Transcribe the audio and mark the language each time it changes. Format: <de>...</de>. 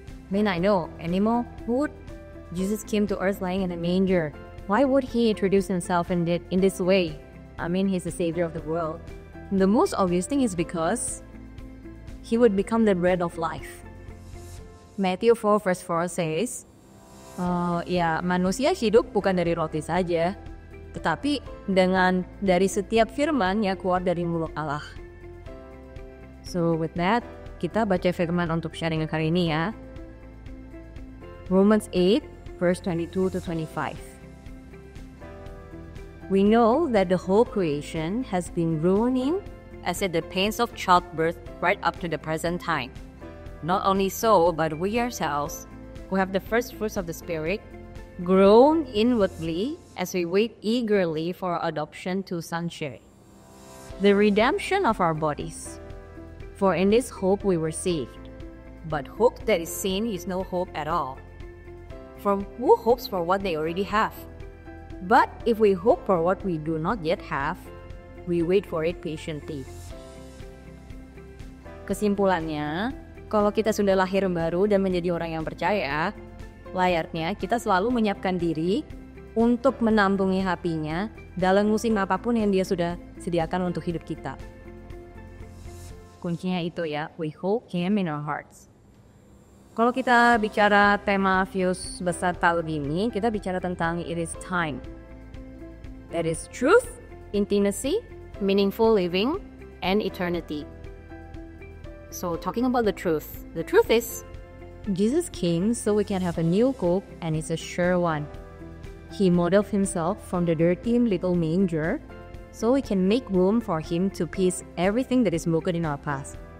<en>I know, animal food. Jesus came to earth lying in a manger. Why would he introduce himself in this way? I mean, he's the savior of the world. The most obvious thing is because he would become the bread of life. Matthew 4 verse 4 says,</en> <id>manusia hidup bukan dari roti saja, tetapi dari setiap firman yang keluar dari mulut Allah.</id> <en>So with that,</en> <id>kita baca firman untuk sharing kali ini ya.</id> <en>Romans 8 verse 22 to 25. We know that the whole creation has been groaning as at the pains of childbirth right up to the present time. Not only so, but we ourselves, who have the first fruits of the Spirit, groan inwardly as we wait eagerly for our adoption to sonship, the redemption of our bodies. For in this hope we were saved. But hope that is seen is no hope at all. For who hopes for what they already have? But if we hope for what we do not yet have, we wait for it patiently.</en> <id>Kesimpulannya, kalau kita sudah lahir baru dan menjadi orang yang percaya, layaknya kita selalu menyiapkan diri untuk menampungi hatinya dalam musim apapun yang dia sudah sediakan untuk hidup kita. Kuncinya itu ya,</id> <en>we hold him in our hearts.</en> <id>Kalau kita bicara tema Fuse besar tahun ini, kita bicara tentang</id> <en>it is time. That is truth, intimacy, meaningful living, and eternity. So talking about the truth is, Jesus came so we can have a new hope, and it's a sure one. He modeled himself from the dirty little manger, so we can make room for him to piece everything that is broken in our past.</en>